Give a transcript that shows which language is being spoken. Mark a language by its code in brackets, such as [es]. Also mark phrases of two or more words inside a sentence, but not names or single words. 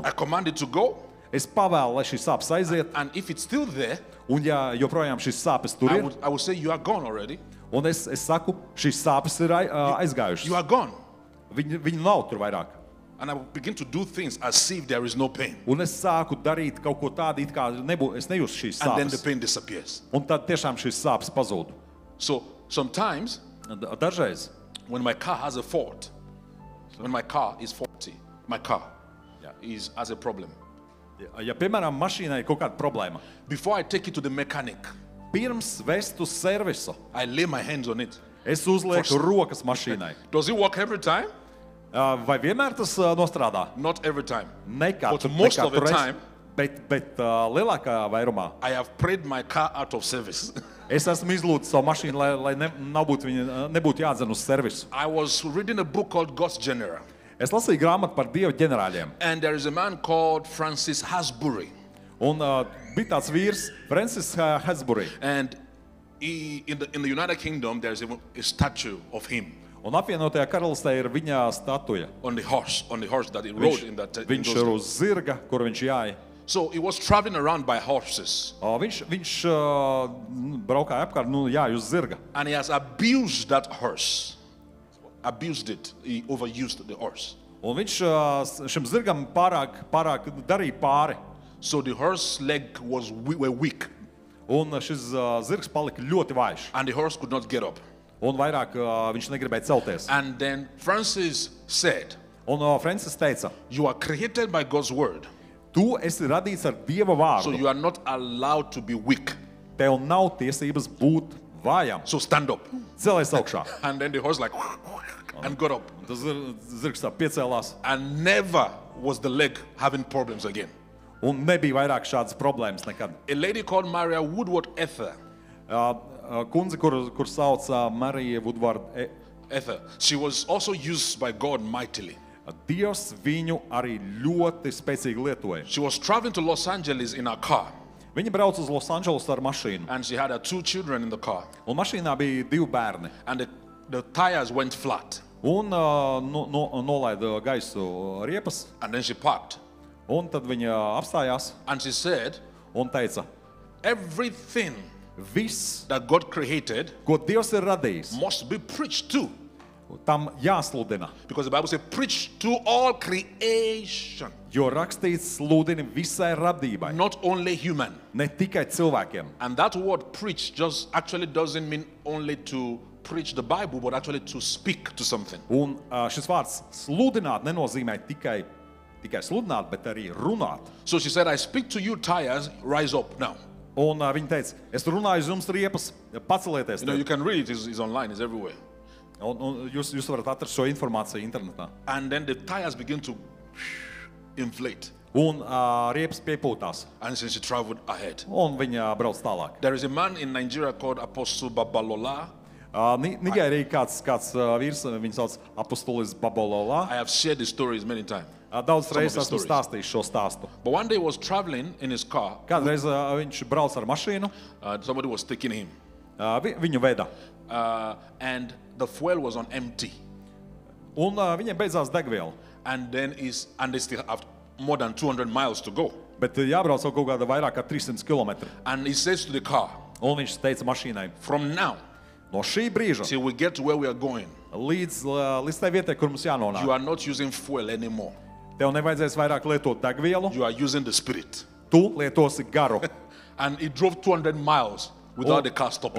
[en] I command it to go, [lv] Es pavēlu, lai šīs sāpes aiziet, [en] and if it's still there, [lv] un ja joprojām šīs sāpes tur ir, [en] I would say you are gone already. [lv] un es saku, šīs sāpes ir aizgājušas. [en] You are gone. [lv] Viņu nav tur vairāk. [en] And I will begin to do things as if there is no pain. [lv] Un es sāku darīt kaut ko tādu, it kā es nejūtu šīs [en] And then the [lv] sāpes. [en] pain disappears. [lv] Un tad tiešām šīs sāpes pazūd. [en] So sometimes [lv] Dažreiz, [en] when my car has a fault, when my car is faulty, my car Yeah. has a problem. [lv] ja piemēram mašīnai ir kaut kāda problēma, [en] Before I take it to the mechanic, [lv] pirms vest uz servisu, [en] I lay my hands on it. [lv] es uzlieku [en] First. [lv] rokas mašīnai. [en] Does it work every time? [lv] Vai vienmēr tas nostrādā? [en] Not every time. [lv] Ne [en] But [lv] katru [en] most of the [lv] reizi, [en] time- [lv] bet lielākā vairumā. [en] I have prayed my car out of service. [lv] Es esmu izlūdzis savu mašīnu, lai nebūtu jādzen uz servisu. [en] I was reading a book called God's General, [lv] Es lasīju grāmatu par Dieva ģenerāļiem. [en] and there is a man called Francis Hasbury, [lv] Un bija tāds vīrs, Francis Hasbury. [en] and in the United Kingdom there is a statue of him [lv] Un apvienotajā karalistē ir viņa statuja. [en] on the horse that he rode in that. In [lv] Viņš [en] those [lv] ir [en] days. [lv] uz zirga, kur viņš jāja. [en] So he was traveling around by horses, [lv] Viņš braukāja apkārt, jāja uz zirga. [en] and he has abused that horse. Abused it. He overused the horse. [lv] Un viņš šim zirgam pārāk darīja pāri. [en] So the horse leg were weak, [lv] Un šis zirgs palika ļoti vājš. [en] and the horse could not get up. [lv] Un vairāk viņš negribēja celties. [en] And then Francis said, [lv] Un Francis teica, [en] "You are created by God's word, [lv] tu esi radīts ar Dieva [en] so [lv] vārdu. [en] you are not allowed to be weak. [lv] Tev nav tiesības būt vājam. [en] So stand up." [lv] Celies augšā. [en] And then the horse like and got up, [lv] Tas zirgs tā piecēlās. [en] and never was the leg having problems again. [lv] Un nebija vairāk šādas problēmas nekad. [en] A lady called Maria Woodward Ether, [lv] Kundze, kur sauc Marija Woodward, [en] Ether, she was also used by God mightily. [lv] Dievs viņu arī ļoti spēcīgi lietoja. [en] She was traveling to Los Angeles in her car, [lv] Viņa brauca uz Losandželosu ar mašīnu. [en] and she had her 2 children in the car, [lv] Un mašīnā bija 2 bērni. [en] and the tires went flat, [lv] Un nolaida gaisu riepas. [en] and then she parked, [lv] Un tad viņa apstājās [en] and she said, [lv] un teica, [en] "Everything [lv] viss, [en] that God created [lv] ko Dievs ir radījis, [en] must be preached to." [lv] tam jāsludina. [en] Because the Bible says, "Preach to all creation," [lv] Jo rakstīts sludini visai radībai, [en] not only human. [lv] ne tikai cilvēkiem. [en] And that word preach just actually doesn't mean only to preach the Bible, but actually to speak to something. [lv] Un šis vārds sludināt nenozīmē tikai sludināt, bet arī runāt. [en] So she said, "I speak to you, tires, rise up now." [lv] Un viņa teica, es runāju uz jums riepas, pacelieties. [en] You know, you can read it, it's online, it's everywhere. [lv] Un jūs varat atrast šo informāciju internetā. [en] And then the tires begin to inflate. [lv] Un riepas piepūtās. [en] And since she traveled ahead. [lv] Un viņa brauc tālāk. [en] There is a man in Nigeria called Apostle Babalola. [lv] Nigērija kāds vīrs, viņu sauc Apostolis Babalola. [en] I have shared the stories many times. [lv] Daudz reizes [en] his [lv] esmu [en] stories. [lv] stāstījis šo stāstu. [en] But one day he was traveling in his car. [lv] Kādreiz viņš brauc ar mašīnu, [en] Somebody was taking him. [lv] viņu veda. [en] And the fuel was on empty. [lv] Un viņiem beidzās degviela. [en] And then they still have more than 200 miles to go. [lv] Bet jābrauc vēl kaut kāda vairāk kā 300 km. [en] And he says to the car, [lv] Un viņš teica mašīnai, [en] "From now [lv] no šī brīža [en] till we get to where we are going, [lv] līdz tai vietai, kur mums [en] you [lv] jānonāk, [en] are not using fuel anymore. [lv] tev nevajadzēs vairāk lietot degvielu, [en] You are using the Spirit. [lv] tu lietosi garu. [en] And he drove 200 miles without the car stopping.